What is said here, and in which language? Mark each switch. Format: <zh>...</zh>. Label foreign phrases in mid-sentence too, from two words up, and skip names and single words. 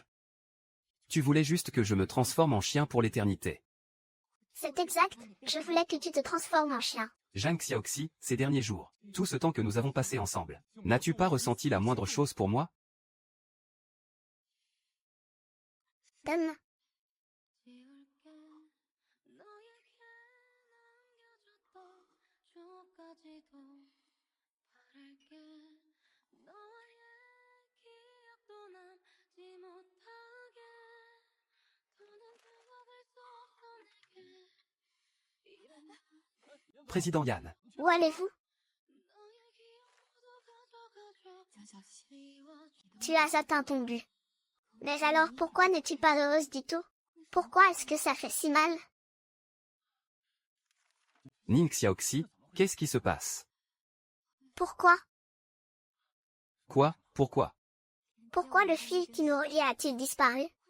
<fr>Tu voulais juste que je me transforme en chien pour l'éternité. C'est exact, je voulais que tu te transformes en chien. Zhang Xiaoxi, ces derniers jours, tout ce temps que nous avons passé ensemble, n'as-tu pas ressenti la moindre chose pour moi? Donne.</fr> <ko>지울게 너에게 남겨줬던 추억까지도 바랄게 너와의 기억도 남지 못하게 더는 되돌릴 수 없어 내게</ko> <fr>Président Yan, Où allez-vous?</fr> <ko>너의 기억도 가져가줘</ko> <fr>Tu as atteint ton but. Mais alors pourquoi n'es-tu pas heureuse du tout? Pourquoi est-ce que ça fait si mal? Ning Xiaoxi, qu'est-ce qui se passe? Pourquoi? Quoi? Pourquoi? Pourquoi le fil qui nous reliait a-t-il disparu?</fr>